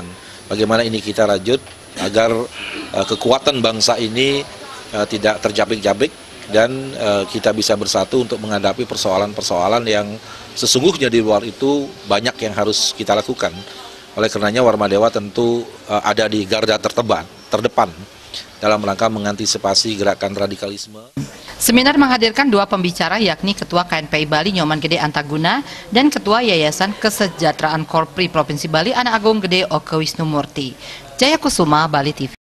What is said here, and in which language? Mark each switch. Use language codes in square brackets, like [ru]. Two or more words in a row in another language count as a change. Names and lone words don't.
[id] Bagaimana ini kita rajut agar kekuatan bangsa ini tidak terjabik-jabik dan kita bisa bersatu untuk menghadapi persoalan-persoalan yang sesungguhnya di luar itu banyak yang harus kita lakukan. Oleh karenanya Warmadewa tentu ada di garda terdepan dalam rangka mengantisipasi gerakan radikalisme. Seminar menghadirkan dua pembicara yakni Ketua KNPI Bali Nyoman Gede Antaguna dan Ketua Yayasan Kesejahteraan Korpri Provinsi Bali Anak Agung Gede Oke Wisnumurti. Jaya Kusuma, Bali TV.